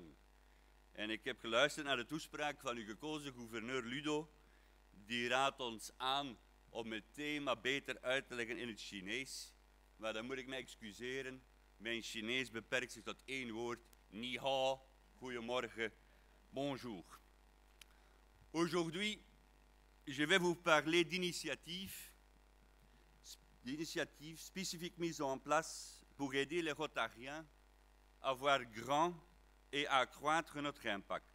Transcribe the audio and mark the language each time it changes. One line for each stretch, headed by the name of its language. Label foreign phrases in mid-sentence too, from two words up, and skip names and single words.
Dutch: En ik heb geluisterd naar de toespraak van uw gekozen gouverneur Ludo. Die raadt ons aan om het thema beter uit te leggen in het Chinees. Maar dan moet ik mij excuseren. Mijn Chinees beperkt zich tot één woord.
Chinese: Ni hao,
Dutch: goedemorgen,
French: bonjour. Aujourd'hui, je vais vous parler d'initiatives spécifiques mises en place pour aider les Rotariens à voir grand et à accroître notre impact.